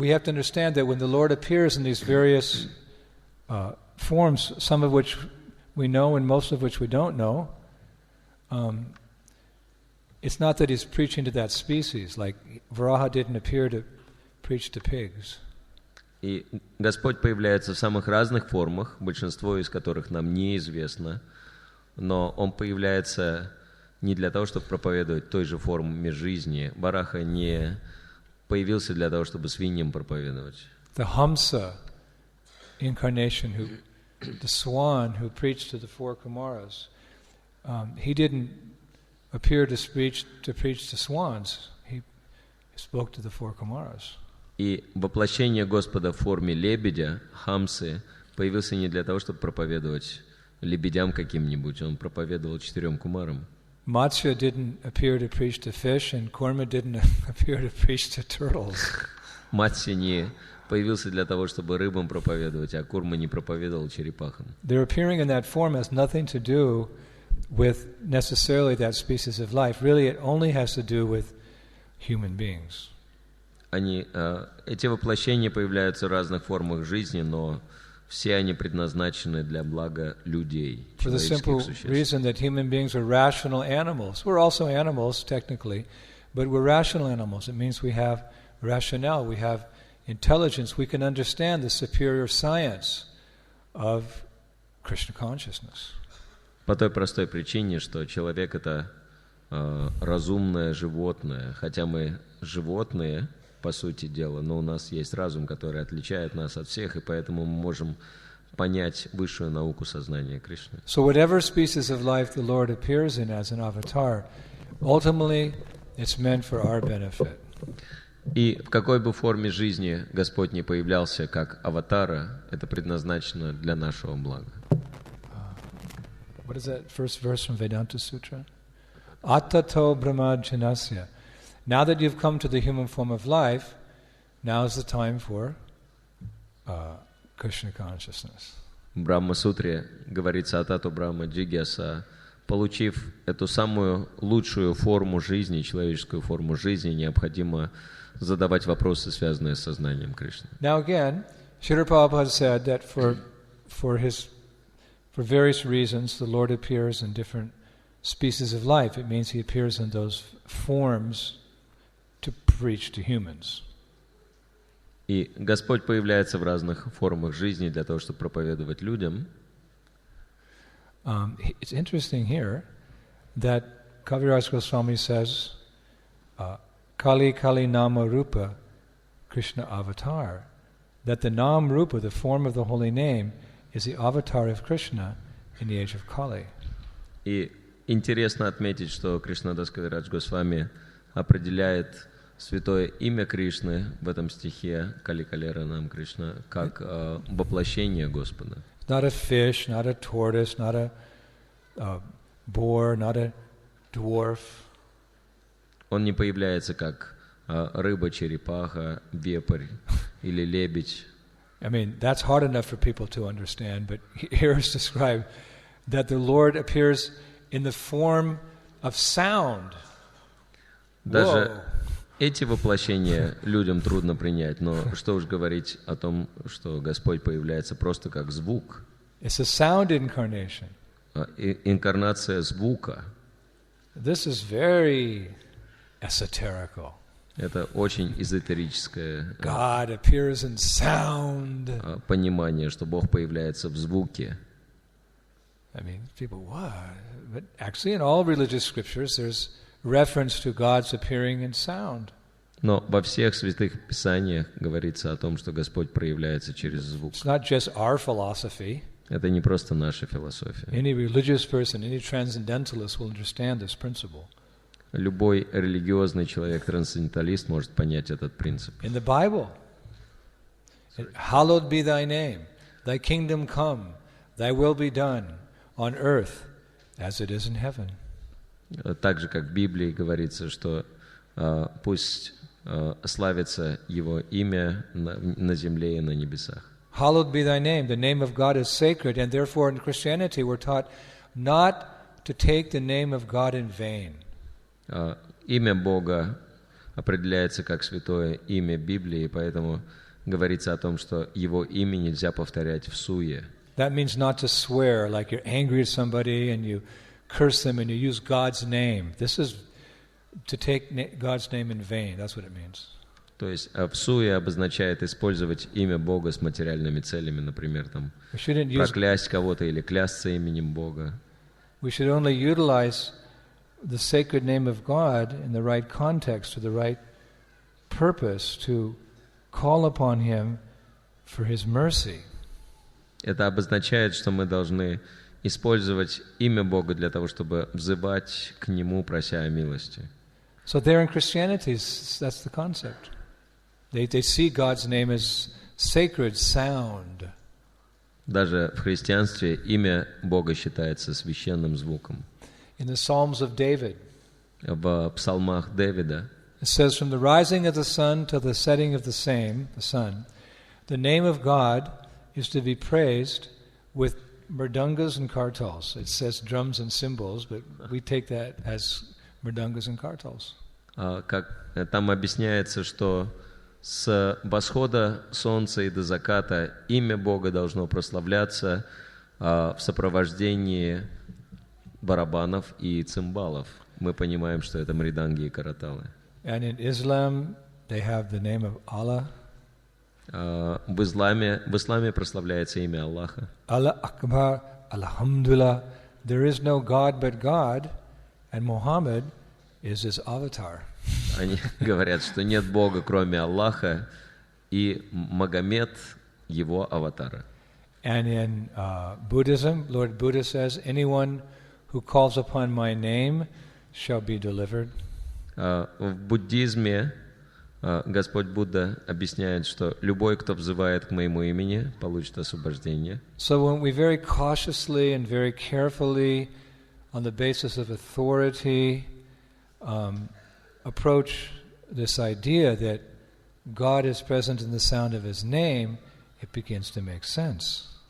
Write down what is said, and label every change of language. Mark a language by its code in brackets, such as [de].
[en] we have to understand that when the Lord appears in these various forms, some of which we know and most of which we don't know, it's not that he's preaching to that species, like Varaha didn't appear to preach to pigs. [ru] И Господь появляется в самых разных формах, большинство из которых нам неизвестно, но Он появляется не для того, чтобы проповедовать той же форме жизни. Вараха не появился для того, чтобы свиньям проповедовать. [en] The Hamsa incarnation, the swan who preached to the four Kumaras, he didn't appear to preach to swans. He spoke to the four Kumaras. [ru] И воплощение Господа в форме лебедя, хамсы, появился не для того, чтобы проповедовать лебедям каким-нибудь. Он проповедовал 4 кумарам. [en] Matsya didn't appear to preach to fish, and Kurma didn't appear to preach to turtles. [ru] Матсия не появился для того, чтобы рыбам проповедовать, а Курма не проповедовал черепахам. [en] Their appearing in that form has nothing to do with necessarily that species of life. Really, it only has to do with human beings. [ru] Эти воплощения появляются в разных формах жизни, но все они предназначены для блага людей, [en] For the simple reason that human beings are rational animals. We're also animals, technically, but we're rational animals. It means we have rationale, we have intelligence, we can understand the superior science of Krishna consciousness. [ru] По той простой причине, что человек — это разумное животное. Хотя мы животные, по сути дела, но у нас есть разум, который отличает нас от всех, и поэтому мы можем понять высшую науку сознания Кришны. [en] So whatever species of life the Lord appears in as an avatar, ultimately it's meant for our benefit. [ru] И в какой бы форме жизни Господь не появлялся как аватара, это предназначено для нашего блага. [en] What is that first verse from Vedanta Sutra? [sa] Attato brahmajanasya. [en] Now that you've come to the human form of life, now is the time for Krishna consciousness. [ru] В Брахма-сутре говорится [sa] «Атату Брахма Джигьяса». [ru] Получив эту самую лучшую форму жизни, человеческую форму жизни, необходимо задавать вопросы, связанные с сознанием Кришны. [en] Now again, Srila Prabhupada said that for various reasons, the Lord appears in different species of life. It means He appears in those forms to preach to humans. [ru] И Господь появляется в разных формах жизни для того, чтобы проповедовать людям. [en] It's interesting here that Kaviraj Goswami says, [sa] Kali Kali Nama Rupa Krishna Avatar, [en] that the Nam Rupa, the form of the holy name, is the avatar of Krishna in the age of Kali. [ru] И интересно отметить, что Кришнадас Кавирадж Госвами определяет святое имя Кришны в этом стихе [sa] Кали Калера Нам Кришна [ru] как воплощение Господа. [en] Not a fish, not a tortoise, not a boar, not a dwarf. [ru] Он не появляется как рыба, черепаха, вепрь или лебедь. [en] I mean, that's hard enough for people to understand, but here is described that the Lord appears in the form of sound. [ru] Даже эти воплощения людям трудно принять, но что уж говорить о том, что Господь появляется просто как звук. [en] It's a sound incarnation. [ru] Инкарнация звука. [en] This is very esoterical. [ru] Это очень эзотерическое [en] God appears in sound. [ru] Понимание, что Бог появляется в звуке. [en] I mean, people, what? But actually in all religious scriptures there's reference to God's appearing in sound. [ru] Но во всех святых писаниях говорится о том, что Господь проявляется через звук. [en] It's not just our philosophy. [ru] Это не просто наша философия. [en] Any religious person, any transcendentalist will understand this principle. [ru] Любой религиозный человек, трансценденталист, может понять этот принцип. [en] In the Bible, hallowed be thy name, thy kingdom come, thy will be done on earth as it is in heaven. [ru] Так же, как в Библии говорится, что пусть славится Его имя на земле и на небесах. [en] Hallowed be thy name. The name of God is sacred, and therefore in Christianity we're taught not to take the name of God in vain. [ru] Имя Бога определяется как святое имя Библии, поэтому говорится о том, что Его имя нельзя повторять в суе. [en] That means not to swear, like you're angry at somebody and you curse them and you use God's name. This is to take God's name in vain. That's what it means. [ru] То есть всуе обозначает использовать имя Бога с материальными целями, например, там проклясть кого-то или клясться именем Бога. [en] We should only utilize the sacred name of God in the right context, for the right purpose, to call upon Him for His mercy. [ru] Это обозначает, что мы должны использовать имя Бога для того, чтобы взывать к Нему, прося о милости. [en] So there in Christianity, that's the concept. They see God's name as sacred, sound. [ru] Даже в христианстве имя Бога считается священным звуком. [en] In the Psalms of David, [ru] в псалмах Давида, [en] it says, from the rising of the sun till the setting of the sun, the name of God is to be praised with mridangas and kartals. It says drums and cymbals, but we take that as mridangas and kartals. [ru] Как там объясняется, что с восхода солнца и до заката имя Бога должно прославляться в сопровождении барабанов и цимбалов. Мы понимаем, что это мриданги и караталы. [en] And in Islam, they have the name of Allah. [ru] В исламе прославляется имя Аллаха. [ar] Allah Akbar, Alhamdulillah. [en] There is no God but God, and Muhammad is his avatar. [ru] Они говорят, что нет Бога, кроме Аллаха, и Магомед — его аватара. [en] And in Buddhism, Lord Buddha says, anyone who calls upon my name shall be delivered. [ru] В буддизме Господь Будда объясняет, что любой, кто взывает к моему имени, получит освобождение. [en] So when we very cautiously and very carefully, on the basis of authority, approach this idea that God is present in the sound of His name, it begins to make sense.